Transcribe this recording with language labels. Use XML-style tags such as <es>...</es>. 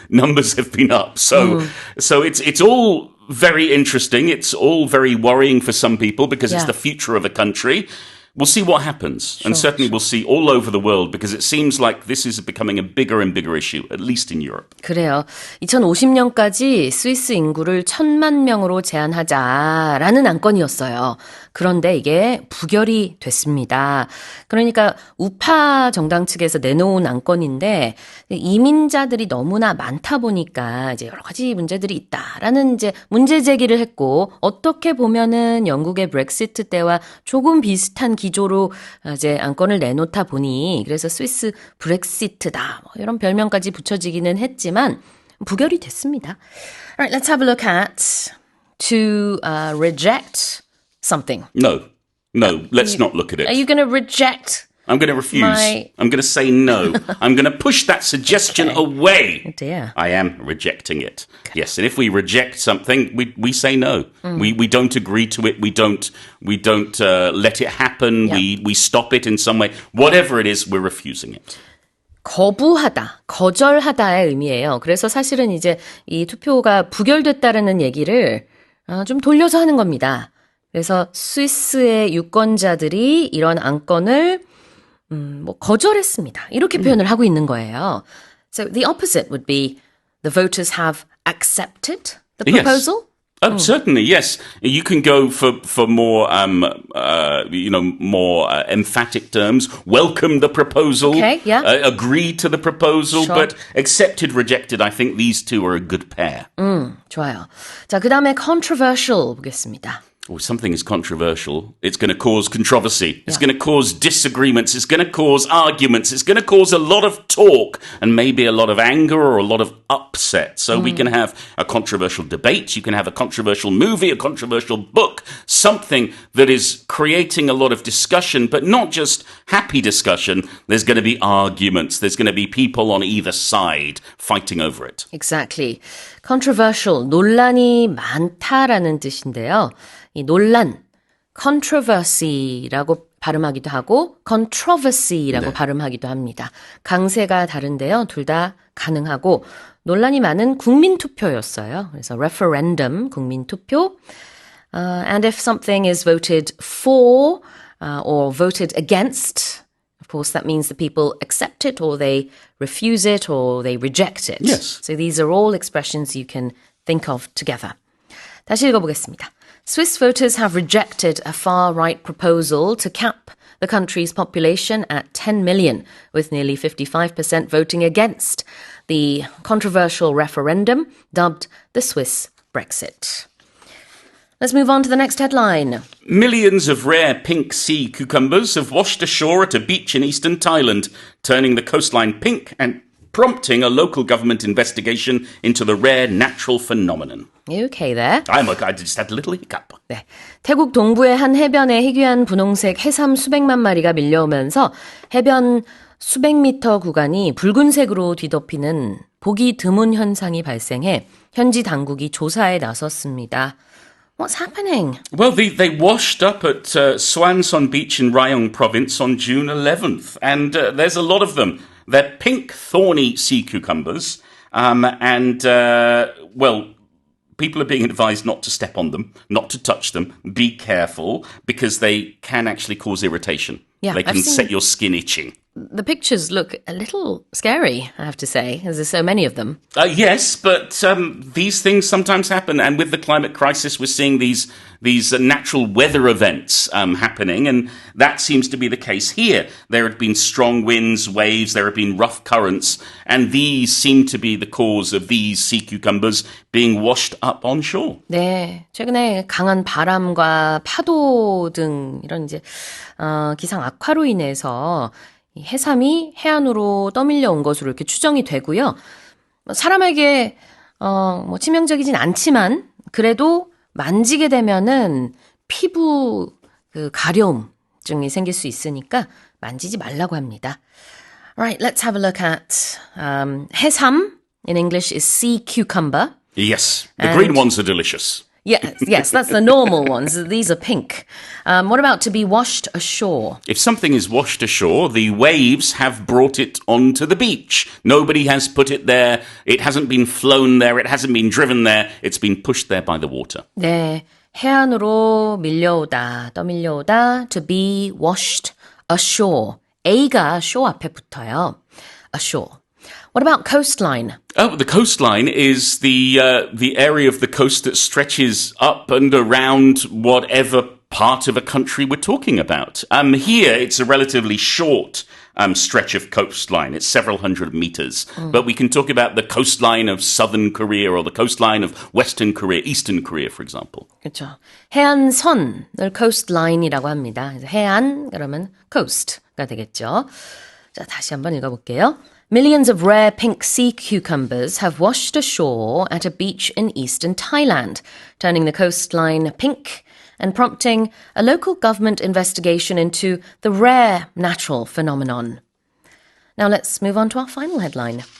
<en>Numbers have been up. So it's all very interesting. It's all very worrying for some people because it's the future of a country. We'll see what happens. And certainly we'll see all over the world because it seems like this is becoming a bigger and bigger issue, at least in Europe.</en> <ko>그래요. 2050년까지 스위스 인구를 1000만 명으로 제한하자라는 안건이었어요. 그런데 이게 부결이 됐습니다. 그러니까 우파 정당 측에서 내놓은 안건인데 이민자들이 너무나 많다 보니까 이제 여러 가지 문제들이 있다라는 이제 문제 제기를 했고 어떻게 보면은 영국의 브렉시트 때와 조금 비슷한 기조로 이제 안건을 내놓다 보니 그래서 스위스 브렉시트다 뭐 이런 별명까지 붙여지기는 했지만 부결이 됐습니다.</ko> <en>Alright, let's have a look at to reject something. No, let's not look at it. Are you going to reject? I'm going to refuse. I'm going to say no. I'm going to push that suggestion away. Oh dear. I am rejecting it. Okay. Yes, and if we reject something, we say no. We don't agree to it. We don't let it happen. Yep. We stop it in some way. Whatever it is, we're refusing it.</en> <ko>거부하다, 거절하다의 의미예요. 그래서 사실은 이제 이 투표가 부결됐다라는 얘기를 좀 돌려서 하는 겁니다. 그래서 스위스의 유권자들이 이런 안건을 거절했습니다. 이렇게 표현을 하고 있는 거예요.</ko> <en>So the opposite would be the voters have accepted the proposal. Yes. Certainly, yes. You can go for more, more emphatic terms. Welcome the proposal. Okay, yeah. Agree to the proposal. Sure. But accepted, rejected, I think these two are a good pair.</en> <ko>좋아요. 자, 그 다음에 controversial 보겠습니다.</ko> <en>Well, something is controversial, it's going to cause controversy. It's going to cause disagreements. It's going to cause arguments. It's going to cause a lot of talk and maybe a lot of anger or a lot of upset. So we can have a controversial debate. You can have a controversial movie, a controversial book, something that is creating a lot of discussion, but not just happy discussion. There's going to be arguments. There's going to be people on either side fighting over it. Exactly.</en> <ko>Controversial, 논란이 많다라는 뜻인데요. 이 논란, controversy라고 발음하기도 하고 controversy라고 발음하기도 합니다. 강세가 다른데요. 둘 다 가능하고 논란이 많은 국민투표였어요. 그래서 referendum, 국민투표.</ko> <en>And if something is voted for or voted against, of course, that means the people accept it or they refuse it or they reject it. Yes. So these are all expressions you can think of together.</en> <ko>다시 읽어보겠습니다.</ko> <en>Swiss voters have rejected a far-right proposal to cap the country's population at 10 million, with nearly 55% voting against the controversial referendum dubbed the Swiss Brexit. Let's move on to the next headline. Millions of rare pink sea cucumbers have washed ashore at a beach in eastern Thailand, turning the coastline pink and prompting a local government investigation into the rare natural phenomenon. You okay there? I just had a little hiccup.</en> <ko>네. 태국 동부의 한 해변에 희귀한 분홍색 해삼 수백만 마리가 밀려오면서 해변 수백 미터 구간이 붉은색으로 뒤덮이는 보기 드문 현상이 발생해 현지 당국이 조사에 나섰습니다.</ko> <en>What's happening? Well, they washed up at Swanson Beach in Rayong province on June 11th, and there's a lot of them. They're pink, thorny sea cucumbers, people are being advised not to step on them, not to touch them, be careful, because they can actually cause irritation. Yeah, they can set your skin itching. The pictures look a little scary, I have to say, as there's so many of them. Yes, but these things sometimes happen, and with the climate crisis, we're seeing these natural weather events happening, and that seems to be the case here. There have been strong winds, waves, there have been rough currents, and these seem to be the cause of these sea cucumbers being washed up on shore.</en> <ko>네, 최근에 강한 바람과 파도 등 이런 이제 기상 악화로 인해서 이 해삼이 해안으로 떠밀려 온 것으로 이렇게 추정이 되고요. 사람에게 치명적이진 않지만 그래도 만지게 되면은 피부 가려움증이 생길 수 있으니까 만지지 말라고 합니다.</ko> <en>Alright, let's have a look at 해삼. In English is sea cucumber. Yes, the green ones are delicious. Yes, that's the normal ones. These are pink. What about to be washed ashore? If something is washed ashore, the waves have brought it onto the beach. Nobody has put it there. It hasn't been flown there. It hasn't been driven there. It's been pushed there by the water.</en> <ko>네, 해안으로 밀려오다, 떠밀려오다,</ko> <en>to be washed ashore.</en> <ko>A가 shore 앞에 붙어요.</ko> <en>Ashore. What about coastline? Oh, the coastline is the area of the coast that stretches up and around whatever part of a country we're talking about. Here, it's a relatively short stretch of coastline. It's several hundred meters. But we can talk about the coastline of southern Korea or the coastline of western Korea, eastern Korea, for example.</en> <ko>그렇죠. 해안선을 coastline이라고 합니다. 해안, 그러면 coast가 되겠죠. 자, 다시 한번 읽어볼게요.</ko> <en>Millions of rare pink sea cucumbers have washed ashore at a beach in eastern Thailand, turning the coastline pink and prompting a local government investigation into the rare natural phenomenon. Now let's move on to our final headline.</en>